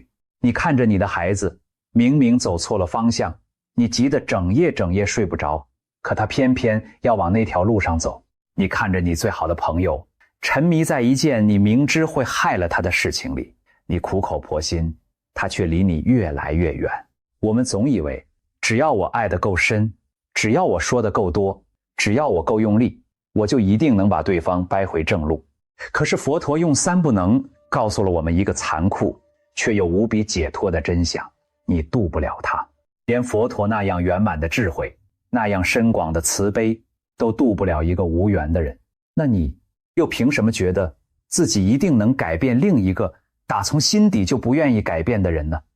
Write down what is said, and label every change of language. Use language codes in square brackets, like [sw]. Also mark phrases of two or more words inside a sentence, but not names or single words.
[zh] 你看着你的孩子明明走錯了方向，你急得整夜睡不着，可他偏偏要往那條路上走。你看着你最好的朋友沉迷在一件你明知會害了他的事情裡，你苦口婆心，他卻離你越來越遠。我們總以為只要我愛得夠深，只要我說得夠多，只要我夠用力，我就一定能把對方掰回正路。可是佛陀用3不能告訴了我們一個殘酷卻又無比解脫的真相，你渡不了他。連佛陀那樣圓滿的智慧，那樣深廣的慈悲， 都渡不了一個無緣的人，那你又憑什麼覺得自己一定能改變另一個打從心底就不願意改變的人呢？